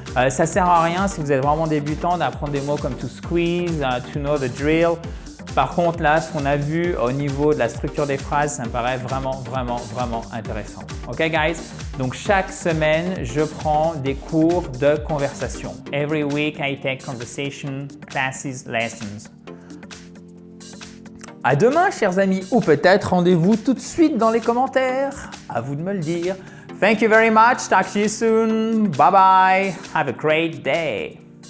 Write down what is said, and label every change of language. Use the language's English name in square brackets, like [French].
[French] Ça sert à rien si vous êtes vraiment débutant d'apprendre des mots comme [English] to squeeze, to know the drill. [French] Par contre, là, ce qu'on a vu au niveau de la structure des phrases, ça me paraît vraiment intéressant. Ok, guys? Donc, chaque semaine, je prends des cours de conversation. [English] Every week, I take conversation classes, lessons. [French] À demain, chers amis, ou peut-être rendez-vous tout de suite dans les commentaires. À vous de me le dire. [English] Thank you very much. Talk to you soon. Bye bye. Have a great day.